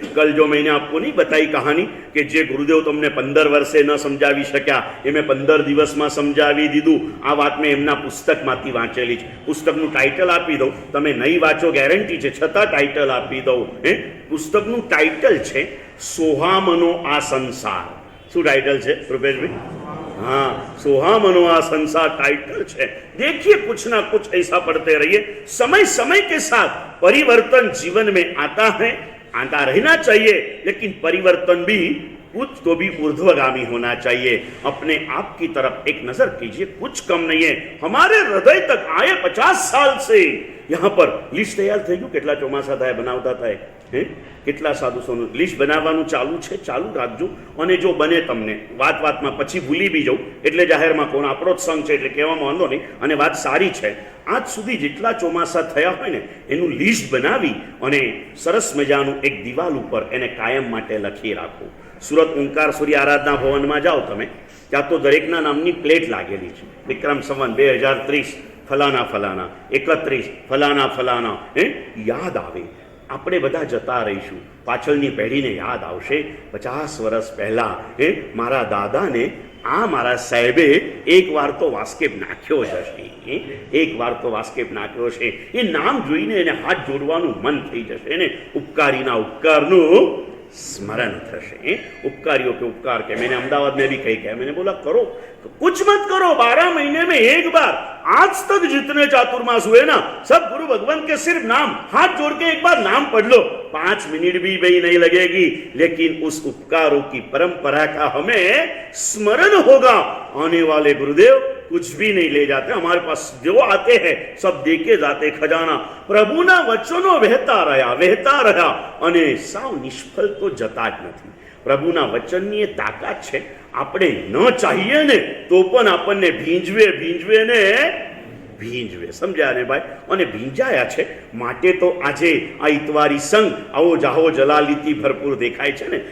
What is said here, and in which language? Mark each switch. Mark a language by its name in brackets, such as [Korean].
[Hindi] कल जो मैंने आपको नहीं बताई कहानी [Gujarati] કે જે ગુરુદેવ તમને 15 વર્ષે ન સમજાવી શક્યા એ મેં 15 દિવસમાં સમજાવી દીધું. આ વાત મેં એમના પુસ્તકમાંથી વાંચેલી છે. પુસ્તકનું ટાઇટલ આપી દઉં, તમે નહીં વાંચો ગેરંટી છે, છતાં ટાઇટલ આપી દઉં. પુસ્તકનું ટાઇટલ છે સોહામનો આ સંસાર. શું ટાइटल છે રૂपेशભાઈ? [Hindi] हाँ, सोहामनो आ संसार टाइटल है. देखिए कुछ ना कुछ ऐसा पढ़ते रहिए. समय समय के साथ परिवर्तन जीवन में आता है, आता रहना चाहिए, लेकिन परिवर्तन भी कुछ तो भी ऊर्ध्वगामी होना चाहिए. अपने आप की तरफ एक नजर कीजिए, कुछ कम नहीं है. हमारे हृदय तक आए 50 साल से यहाँ पर लिस्ट तैयार [Gujarati] થઈ ગયું. કેટલા ચોમાસા થાય બનાવતા થાય, કેટલા સાધુસોનું લિસ્ટ બનાવવાનું ચાલુ છે. ચાલુ રાખજો. અને જો બને તમને વાત વાતમાં પછી ભૂલી બી જાઉં એટલે જાહેરમાં કોણ આપણો જ સંઘ છે એટલે કહેવામાં વાંધો નહીં. અને વાત સારી છે, આજ સુધી જેટલા ચોમાસા થયા હોય ને એનું લિસ્ટ બનાવી અને સરસ મજાનું એક દિવાલ ઉપર એને કાયમ માટે લખી રાખો. સુરત ઓંકાર સૂર્ય આરાધના ભવનમાં જાઓ તમે, ત્યાં તો દરેકના નામની પ્લેટ લાગેલી છે. વિક્રમ સંવત 2030 ફલાના ફલાના 31 ફલાના ફલાના. યાદ આવે. આપણે બધા જતા રહીશું, પાછળની પેઢીને યાદ આવશે 50 વર્ષ પહેલા મારા દાદાને આ મારા સાહેબે એક વાર તો વાસ્કેપ નાખ્યો જ હશે. એક વાર તો વાસ્કેપ નાખ્યો છે. એ નામ જોઈને એને હાથ જોડવાનું મન થઈ જશે ને. ઉપકારીના ઉપકારનું स्मरण થશે. [Hindi] उपकारियों के उपकार के मैंने अहमदाबाद में भी कही किया. मैंने बोला करो, कुछ मत करो, 12 महीने में एक बार. आज तक जितने चातुर्मास हुए ना, सब गुरु भगवान के सिर्फ नाम हाथ जोड़ के एक बार नाम पढ़ लो. 5 मिनट भी नहीं लगेगी, लेकिन उस उपकारों की परंपरा का हमें स्मरण होगा. आने वाले गुरुदेव कुछ भी नहीं ले जाते, हमारे पास जो आते हैं सब देके जाते खजाना. [Gujarati] प्रभुना वचनो वહેતા રહ્યા અને સાવ નિષ્ફળ તો જતા જ નથી. પ્રભુના વચનની એ તાકાત છે. આપણે ન ચાહીએ ને તો પણ આપણને ભીંજવે ને ભીંજવે. સમજ્યા ને ભાઈ? અને ભીંજાયા છે માટે તો આજે આ ઇતવારી સંઘ આવો જાહો જલાલીથી ભરપૂર દેખાય છે ને.